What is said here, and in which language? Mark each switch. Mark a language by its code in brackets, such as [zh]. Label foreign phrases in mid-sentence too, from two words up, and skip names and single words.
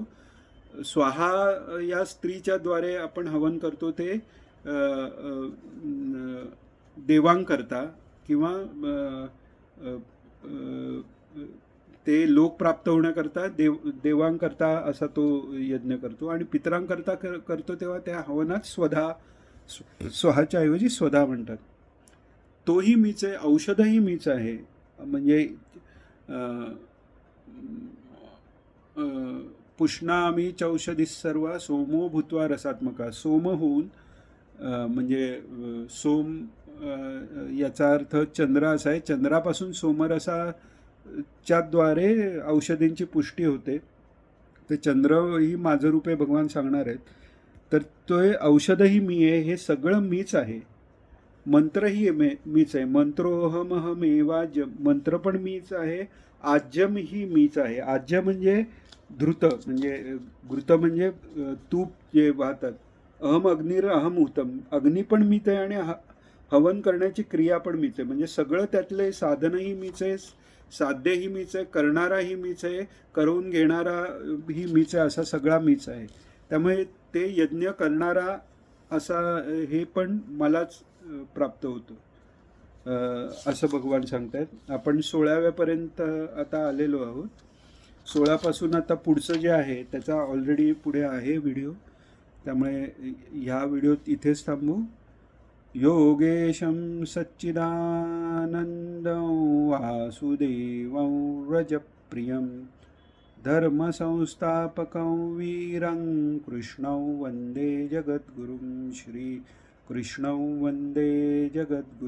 [mr] स्वाहा या स्त्रीच्या द्वारे आपण हवन करतो ते देवांकरता किंवा ते लोक प्राप्त होण्याकरता देवांकरता असा तो यज्ञ करतो. आणि पितरांकरता करतो तेव्हा त्या हवनात स्वहाच्या ऐवजी स्वधा म्हणतात. तोही मीच आहे, औषधही मीच आहे. [sa] म्हणजे पुष्णामी चौषधी सर्व सोमो भूत्वा रसात्मका. [mr] सोम होऊन म्हणजे सोम याचा अर्थ चंद्र असा आहे. चंद्रापासून सोमरसाच्याद्वारे औषधींची पुष्टी होते. ते चंद्र ही माझं रूप आहे भगवान सांगणार आहेत. तर तो औषधही मी आहे, हे सगळं मीच आहे. मंत्रही मीच आहे. मंत्रोहमहमेवाज्य, मंत्र पण मीच आहे. आज्यम ही मीच आहे. आज्य म्हणजे धृत, म्हणजे घृत म्हणजे तूप जे वाहतात. [sa] अहम अग्निर अहम हुतम, [mr] अग्नी पण मीच आहे आणि हवन करण्याची क्रिया पण मीच आहे. म्हणजे सगळं त्यातले साधनही मीच आहे, साध्यही मीच आहे, करणाराही मीच आहे, करून घेणाराही मीच आहे, असा सगळा मीच आहे. त्यामुळे ते यज्ञ करणारा असा हे पण मलाच प्राप्त होतं असं भगवान सांगतात. आपण 16व्यापर्यंत आता आलेलो आहोत. 16पासून आता पुढचं जे आहे त्याचा ऑलरेडी पुढे आहे व्हिडिओ, त्यामुळे ह्या व्हिडिओत इथेच थांबू. [sa] योगेशं सच्चिदानन्दं वासुदेवं व्रजप्रियं धर्मसंस्थापकं वीरं कृष्णं वन्दे जगद्गुरुं. श्रीकृष्णं वन्दे जगद्गुरुं.